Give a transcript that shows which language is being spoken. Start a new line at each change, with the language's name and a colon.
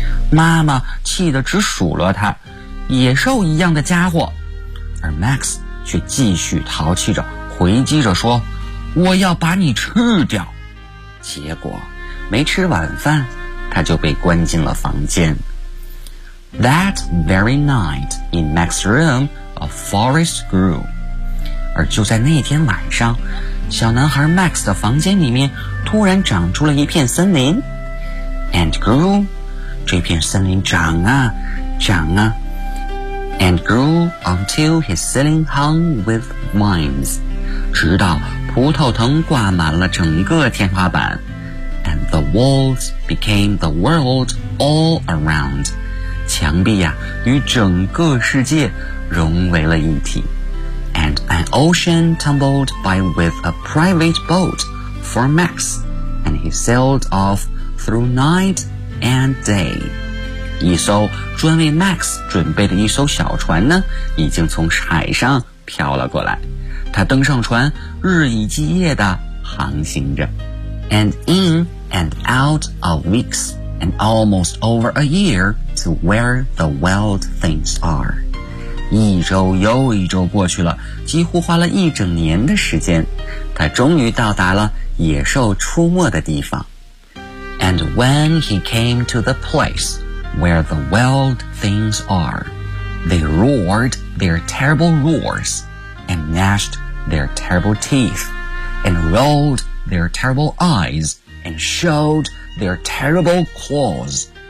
Chinese: 妈妈气得直数落他，野兽一样的家伙。而 Max 却继续淘气着，回击着说，我要把你吃掉。结果没吃晚饭，他就被关进了房间。
English: That very night in Max's room, a forest grew.
Chinese: 而就在那天晚上，小男孩 Max 的房间里面突然长出了一片森林
English: And grew
Chinese: 这片森林长啊长啊
English: And grew until his ceiling hung with vines
Chinese: 直到葡萄藤挂满了整个天花板
English: And the walls became the world all around
Chinese: 墙壁啊与整个世界融为了一体
English: And an ocean tumbled by with a private boat for Max, and he sailed off through night and day.
Chinese: 一艘专为 Max 准备的一艘小船呢，已经从海上飘了过来。他登上船，日以继夜地航行着。
English: And in and out of weeks, and almost over a year, to where the wild things are.
Chinese: 一周又一周过去了，几乎花了一整年的时间，他终于到达了野兽出没的地方。
English: And when he came to the place where the wild things are, they roared their terrible roars, and gnashed their terrible teeth, and rolled their terrible eyes, and showed their terrible claws.